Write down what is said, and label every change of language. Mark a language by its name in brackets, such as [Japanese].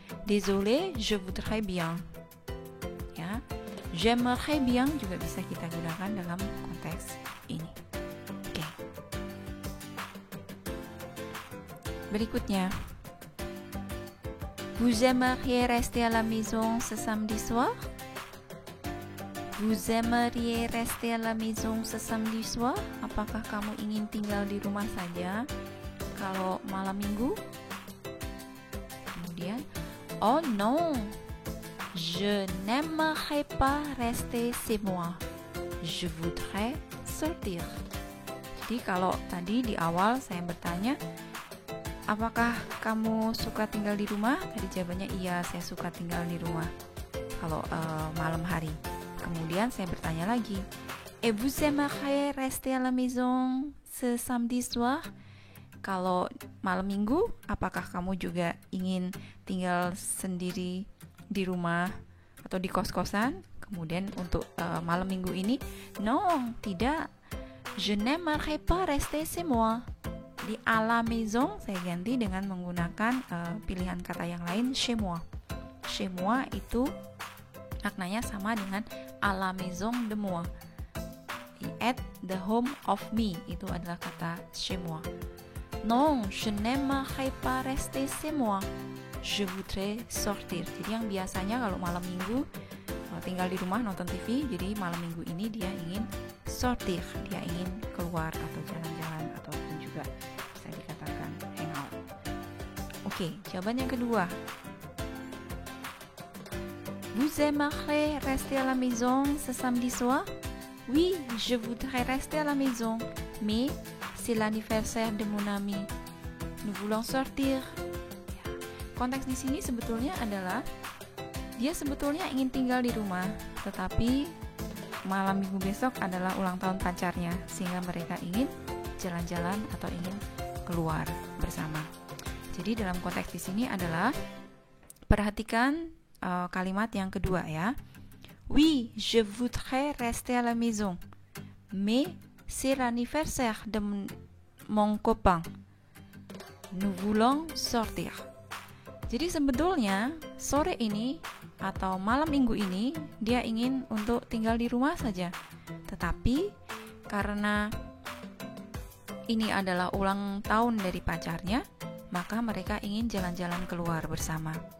[French] Désolé, je voudrais bien. [Indonesian] Ya, [French] j'aimerais bien [Indonesian] juga bisa kita gunakan dalam konteks ini. Oke. [French] Berikutnya, vous aimeriez rester à la maison ce samedi soir? Vous aimeriez rester à la maison ce samedi soir? [Indonesian] Apakah kamu ingin tinggal di rumah saja kalau malam minggu? [French] Kemudian, oh non, je n'aimerais pas rester chez moi. Je voudrais sortir. [Indonesian] Jadi kalau tadi di awal saya bertanya, apakah kamu suka tinggal di rumah? Tadi jawabannya iya, saya suka tinggal di rumah kalau malam hari. Kemudian saya bertanya lagi, [French] et vous aimeriez rester à la maison ce samedi soir? [Indonesian] Kalau malam minggu, apakah kamu juga ingin tinggal sendiri di rumah atau di kos-kosan? Kemudian untuk malam minggu ini, non, tidak. [French] Je n'aimerais pas rester chez moi. [Indonesian] Di à la maison saya ganti dengan menggunakan pilihan kata yang lain, chez moi. Chez moi itu maknanya sama dengan [French] à la maison de moi. [English] At the home of me [Indonesian] itu adalah kata [English] chez moi. [French] Non, je n'aimerais pas rester chez moi. Je voudrais sortir. [Indonesian] Jadi yang biasanya kalau malam minggu tinggal di rumah nonton TV, jadi malam minggu ini dia ingin sortir, dia ingin keluar atau jalan-jalan ataupun juga bisa dikatakan hangout. Oke, jawaban yang kedua. [French] Vous aimeriez rester à la maison ce samedi soir? Oui, je voudrais rester à la maison, mais c'est l'anniversaire de mon ami. Nous voulons sortir. Ya. [Indonesian] Konteks di sini sebetulnya adalah dia sebetulnya ingin tinggal di rumah, tetapi malam minggu besok adalah ulang tahun pacarnya, sehingga mereka ingin jalan-jalan atau ingin keluar bersama. Jadi dalam konteks di sini adalah perhatikan kalimat yang kedua ya. [French] Oui, je voudrais rester à la maison, mais c'est l'anniversaire de mon copain. Nous voulons sortir. [Indonesian] Jadi sebetulnya sore ini atau malam minggu ini dia ingin untuk tinggal di rumah saja. Tetapi karena ini adalah ulang tahun dari pacarnya, maka mereka ingin jalan-jalan keluar bersama.